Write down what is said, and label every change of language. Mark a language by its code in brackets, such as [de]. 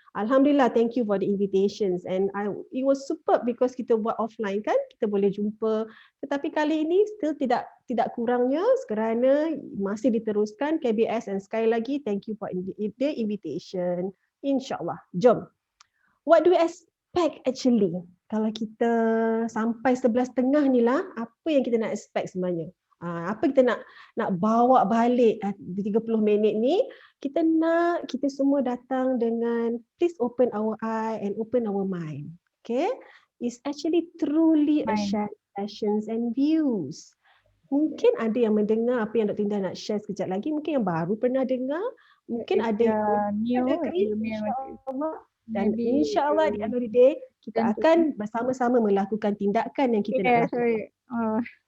[en] Alhamdulillah, thank you for the invitations and it was superb because [ms] kita buat offline kan, kita boleh jumpa. Tetapi kali ini still tidak kurangnya kerana masih diteruskan KBS and sekali lagi [en] thank you for the invitation. [ms] InsyaAllah. Jom. [en] What do we expect actually? [ms] Kalau kita sampai 11.30 ni lah, apa yang kita nak expect sebenarnya? Apa kita nak bawa balik 30 minit ni? Kita semua datang dengan [en] please open our eye and open our mind. Okay? It's actually truly a shared sessions and views. [ms] Mungkin ada yang mendengar apa yang Dr. Linda nak share sekejap lagi. Mungkin yang baru pernah dengar. Mungkin ada yang agree, insyaAllah. Dan insyaAllah di akhir day, kita akan bersama-sama melakukan tindakan yang kita nak lakukan.